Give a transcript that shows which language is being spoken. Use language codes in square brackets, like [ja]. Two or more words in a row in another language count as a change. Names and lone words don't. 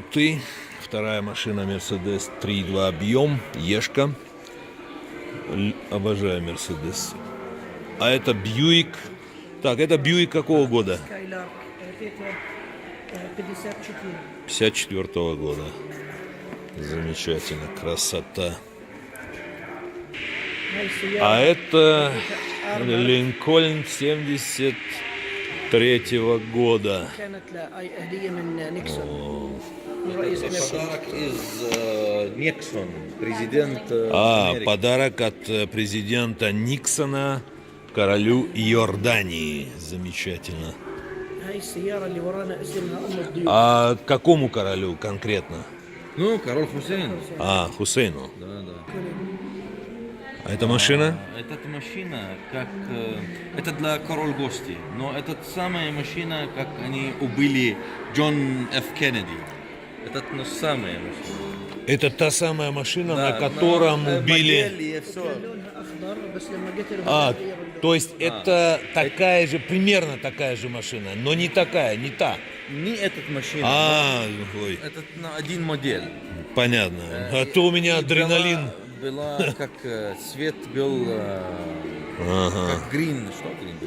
[ru] Вторая машина Mercedes 3.2 объем, Ешка. Обожаю Mercedes. А это Buick. Так, это Buick какого года? Skylark. Это 54. 54 года. Замечательно, красота. [ar] هاي السيارة [ru] А это Линкольн 73 года. [ar] كانت هدية من نيكسون. من رئيس أمريكا. [ru] Подарок из Никсон, президент Америки. Подарок от президента Никсона королю Иордании. Замечательно. [ar] هاي السيارة اللي ورانا اسمها أم الضيوف. [ru] А какому королю конкретно? Ну, король Хусейн. Хусейну. Да, да. А эта машина? Эта машина, как... это для король гости, но это самая машина, как они убили Джон Ф. Кеннеди. Это самая машина. Это та самая машина, Да, на котором но, убили... модель и всё. [ar] لونها أخضر بس لما قتلوا [ru] То есть это такая же, примерно такая же машина, но не такая, не та. Не эта машина, Ой, это на один модель. понятно. А то у меня адреналин. Была как цвет был как грин, что грин был?